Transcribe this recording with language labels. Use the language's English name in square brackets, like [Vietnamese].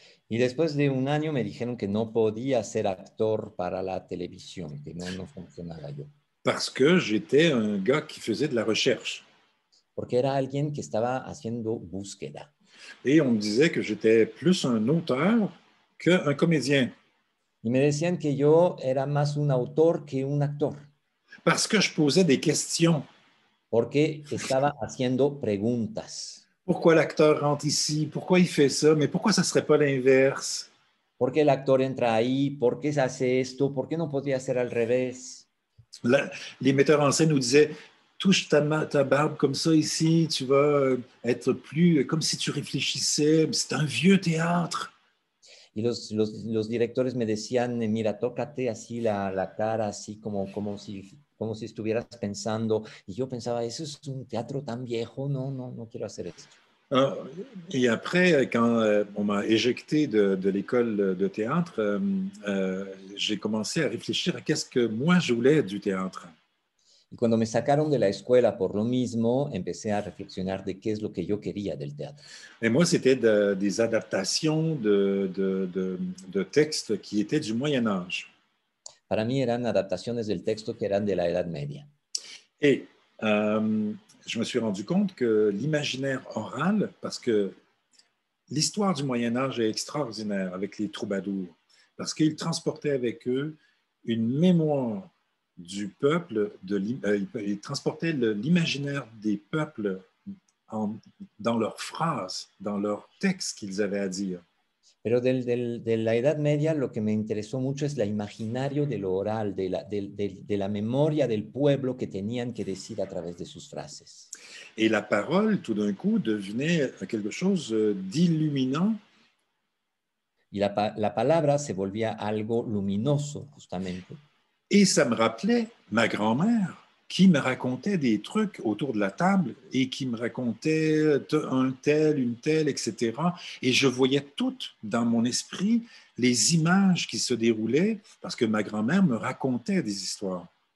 [Spanish] Y después de un año me dijeron que no podía ser actor para la televisión, que no funcionaba yo. [French] parce que j'étais un gars qui faisait de la recherche. [Spanish] porque era alguien que estaba haciendo búsqueda. [French] Et on me disait que j'étais plus un auteur qu'un comédien, [Spanish] Y me decían que yo era más un autor que un actor, [French] parce que je posais des questions. [Spanish] porque estaba haciendo preguntas. [French] Pourquoi l'acteur rentre ici? Pourquoi il fait ça? Mais pourquoi ça ne serait pas l'inverse? [Spanish] ¿Por qué el actor entra ahí? ¿Por qué se hace esto? ¿Por qué no podría ser al revés? [French] Les metteurs en scène nous disaient, touche ta barbe comme ça ici, tu vas être plus comme si tu réfléchissais. C'est un vieux théâtre. [Spanish] Y los directores me decían, mira, tócate así la cara, así como si estuvieras pensando. Y yo pensaba, eso es un teatro tan viejo, no quiero hacer esto. [French] Et après, quand on m'a éjecté de l'école de théâtre, j'ai commencé à réfléchir à qu'est-ce que moi je voulais du théâtre. [Spanish] Y cuando me sacaron de la escuela por lo mismo, empecé a reflexionar de qué es lo que yo quería del teatro. [French] Et moi, c'était des adaptations de textes qui étaient du Moyen Âge. [Spanish] Para mí eran adaptaciones del texto que eran de la Edad Media. [French] Et je me suis rendu compte que l'imaginaire oral, parce que l'histoire du Moyen Âge est extraordinaire avec les troubadours, parce qu'ils transportaient avec eux une mémoire du peuple, ils transportaient l'imaginaire des peuples dans leurs phrases, dans leurs textes qu'ils avaient à dire. [Spanish] Pero de la Edad Media lo que me interesó mucho es la imaginario de lo oral, de la memoria del pueblo que tenían que decir a través de sus frases. [French] Et la parole, tout d'un coup, devenait quelque chose d'illuminant. [Spanish] Y la palabra se volvía algo luminoso, justamente. [French] Et ça me rappelait ma grand-mère qui me racontait des trucs autour de la table et qui me racontait un tel, une telle, etc. Et je voyais toutes dans mon esprit les images qui se déroulaient parce que ma grand-mère me racontait des histoires.